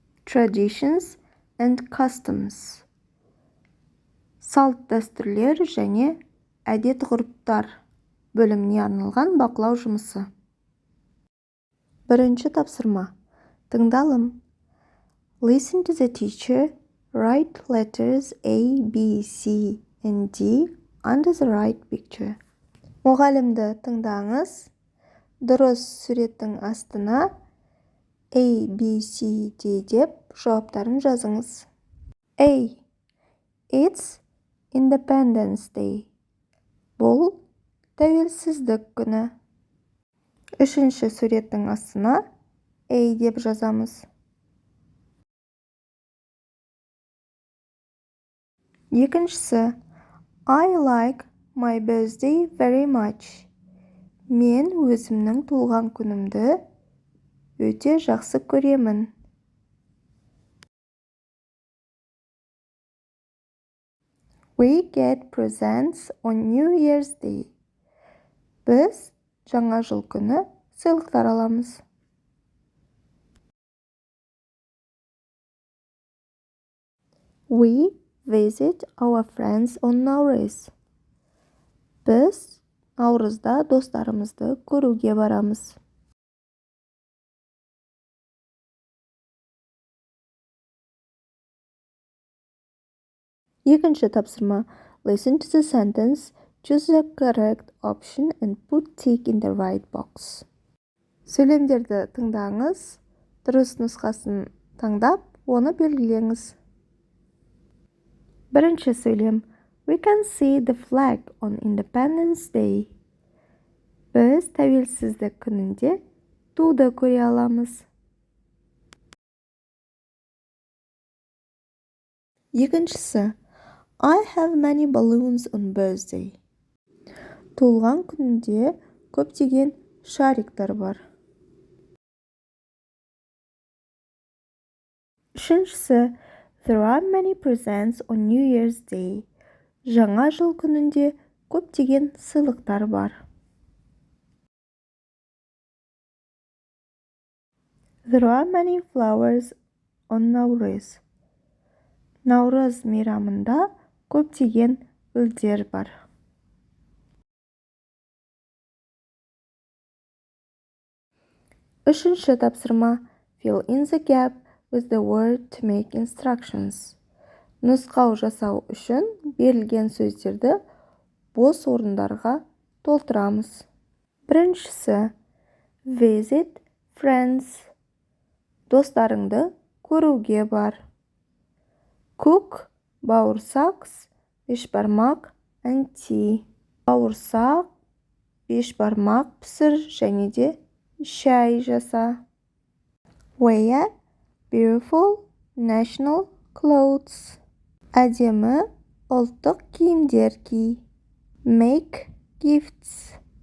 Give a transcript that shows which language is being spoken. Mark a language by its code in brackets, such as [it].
[en] traditions and customs. [kk] Салт дәстүрлер және әдет-ғұрыптар бөліміне арналған бақылау жұмысы. Бірінші тапсырма. Тыңдалым. [en] Listen to the teacher. Write letters A, B, C, and D under the right picture. [kk] Мұғалімді тыңдаңыз. Дұрыс суреттің астына A, B, C, D деп жауаптарын жазыңыз. [en] A. It's Independence Day. [kk] Бұл тәуелсіздік күні. Үшінші суреттің астына A деп жазамыз. Екіншісі, [en] I like my birthday very much. [kk] Мен өзімнің туылған күнімді өте жақсы көремін. [en] We get presents on New Year's Day. [kk] Біз жаңа жыл күні сыйлықтар аламыз. [en] We visit our friends on Nowruz. [kk] Біз наурызда достарымызды көруге барамыз. Екінші тапсырма. [en] Listen to the sentence, choose the correct option and put tick in the right box. [kk] Сөйлемдерді тыңдаңыз, дұрыс нұсқасын таңдап, оны белгілеңіз. Бірінші сөйлем. [en] We can see the flag on Independence Day. [kk] Біз тәуелсіздік күнінде туды көре аламыз. Екіншісі. [en] I have many balloons on birthday. [kk] Туылған күнінде көптеген шариктар бар. Үшіншісі. [en] There are many presents on New Year's Day. [kk] Жаңа жыл күнінде көптеген сыйлықтар бар. [en] There are many flowers on Nowruz. [kk] Наурыз мейрамында көптеген гүлдер бар. Үшінші тапсырма. [en] Fill in the gap with the word to make instructions. [kk] Нұсқау жасау үшін берілген сөздерді бос орындарға толтырамыз. Біріншісі. [en] Visit friends. [kk] Достарыңды көруге бар. [en] Cook, бауырсақ, бешбармақ, and tea. [kk] Бауырсақ, бешбармақ пісір және де шай жаса. [en] Wear beautiful national clothes. [kk] Әдемі ұлттық киімдер ки. [en] Make gifts.